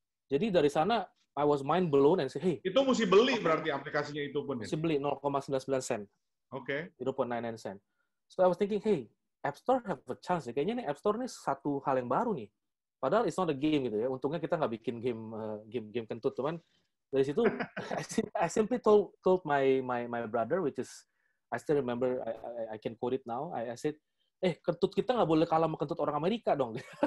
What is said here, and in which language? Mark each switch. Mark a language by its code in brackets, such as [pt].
[id] Jadi dari sana [en] I was mind blown and say, hey. [id] Itu mesti beli berarti aplikasinya itu pun ya? Mesti beli 0,99 sen. Oke. 0.99 sen. [en] So I was thinking, hey, App Store have a chance. [id] Kayaknya nih App Store nih satu hal yang baru nih. Padahal [en] it's not a game [id] gitu ya. Untungnya kita nggak bikin game kentut, cuman dari situ [en] I simply told my brother, which is I still remember, I can quote it now. I said, [id] kentut kita nggak boleh kalah sama kentut orang Amerika dong.